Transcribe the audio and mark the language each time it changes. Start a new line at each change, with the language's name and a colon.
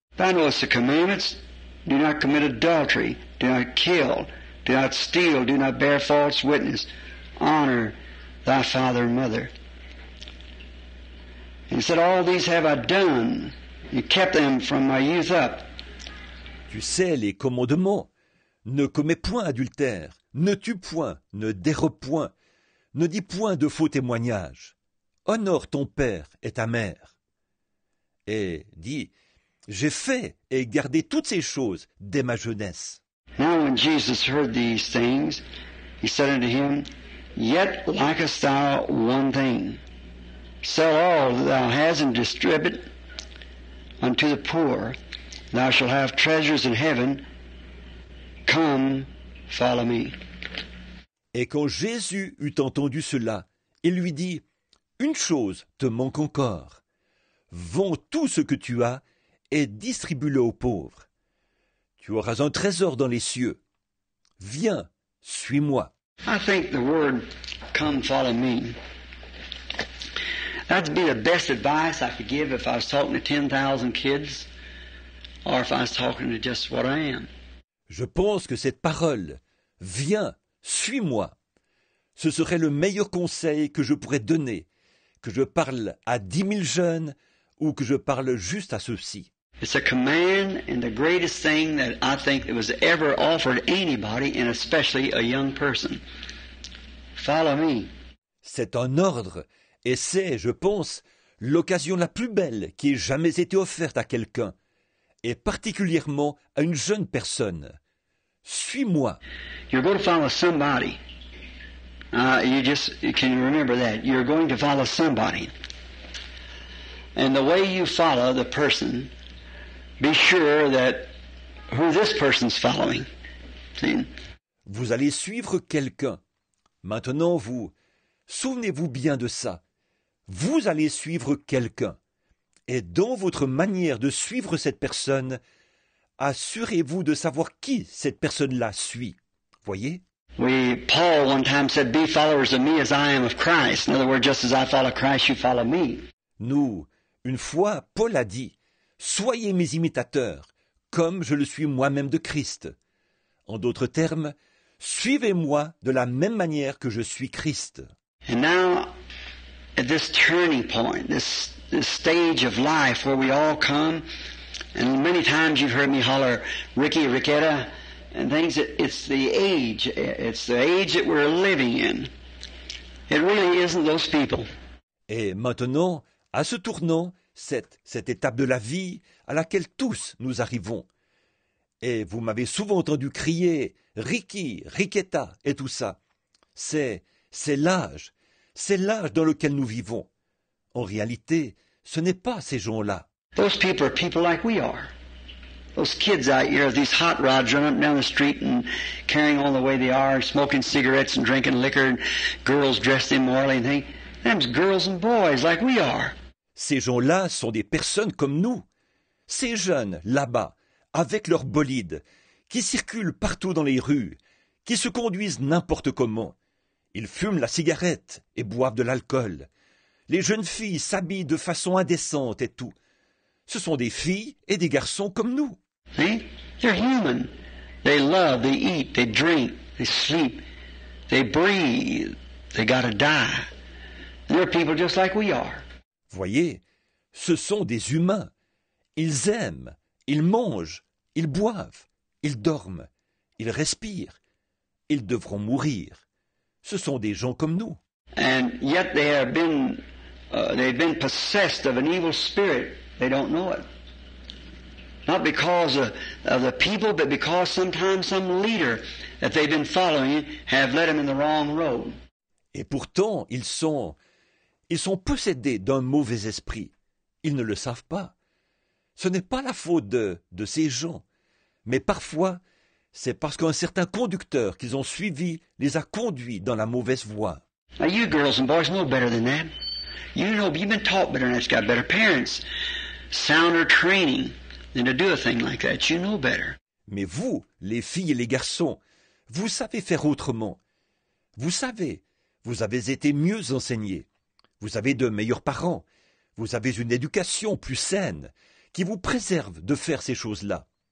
English: Thou knowest the commandments. Do not commit adultery. Do not kill. Do not steal. Do not bear false witness. Honor thy father and mother. And he said, All these have I done. You kept them from my youth up.
French: Tu sais les commandements. Ne commets point adultère, ne tue point, ne dérobe point, ne dis point de faux témoignages. Honore ton père et ta mère. Et dit, j'ai fait et gardé toutes ces choses dès ma jeunesse.
English: Now when Jesus heard these things, he said unto him, Yet lackest thou one thing. Sell all that thou hast and distribute unto the poor. Thou shalt have treasures in heaven. Come, follow me.
French: Et quand Jésus eut entendu cela, il lui dit, Une chose te manque encore. Vends tout ce que tu as et distribue-le aux pauvres. Tu auras un trésor dans les cieux. Viens, suis-moi.
English: I think the word, come, follow me, that'd be the best advice I could give if I was talking to 10,000 kids or if I was talking to just what I am.
French: Je pense que cette parole, viens, suis-moi, ce serait le meilleur conseil que je pourrais donner, que je parle à 10 000 jeunes ou que je parle juste à ceux-ci.
English: It's a command and the greatest thing that I think that was ever offered anybody, and especially a young person. Follow me.
French: C'est un ordre, et c'est, je pense, l'occasion la plus belle qui ait jamais été offerte à quelqu'un, et particulièrement à une jeune personne. Suis-moi.
English: You're going to follow somebody. You can remember that. You're going to follow somebody. And the way you follow the person, be sure that who this person's following. See?
French: Vous allez suivre quelqu'un. Maintenant, souvenez-vous bien de ça. Vous allez suivre quelqu'un. Et dans votre manière de suivre cette personne, assurez-vous de savoir qui cette personne-là suit. Voyez?
English: Paul one time said, Be followers of me as I am of Christ. In other words, just as I follow Christ, you follow me.
French: Une fois, Paul a dit, Soyez mes imitateurs, comme je le suis moi-même de Christ. En d'autres termes, suivez-moi de la même manière que je suis Christ.
English: And now, at this turning point, this stage of life where we all come, and many times you've heard me holler, Ricky, Ricketta, and things, it's the age that we're living in. It really isn't those people.
French: Et maintenant, à ce tournant, cette étape de la vie à laquelle tous nous arrivons. Et vous m'avez souvent entendu crier « Ricky, Ricketta » et tout ça. C'est l'âge dans lequel nous vivons. En réalité, ce n'est pas ces gens-là.
English: Those people are people like we are. Those kids out here, these hot rods running up and down the street and carrying on the way they are, smoking cigarettes and drinking liquor, and girls dressed immorally and things. Them's girls and boys like we are.
French: Ces gens-là sont des personnes comme nous. Ces jeunes, là-bas, avec leurs bolides, qui circulent partout dans les rues, qui se conduisent n'importe comment. Ils fument la cigarette et boivent de l'alcool. Les jeunes filles s'habillent de façon indécente et tout. Ce sont des filles et des garçons comme nous.
English: See? They're human. They love, they eat, they drink, they sleep, they breathe. They gotta die. They're people just like we are.
French: Voyez, ce sont des humains. Ils aiment, ils mangent, ils boivent, ils dorment, ils respirent. Ils devront mourir. Ce sont des gens comme nous.
English: And yet they've been possessed of an evil spirit. They don't know it. Not because of the people, but because sometimes some leader that they've been following have led them in the wrong road.
French: Et pourtant, ils sont possédés d'un mauvais esprit. Ils ne le savent pas. Ce n'est pas la faute de ces gens, mais parfois, c'est parce qu'un certain conducteur qu'ils ont suivi les a conduits dans la mauvaise voie.
English: Now you girls and boys know better than that. You know, you've been taught better than that. You've got better parents, sounder training than to do a thing like that. You know better.
French: Mais vous, les filles et les garçons, vous savez faire autrement. Vous savez, vous avez été mieux enseignés. Vous avez de meilleurs parents. Vous avez une éducation plus saine qui vous préserve de faire ces choses-là.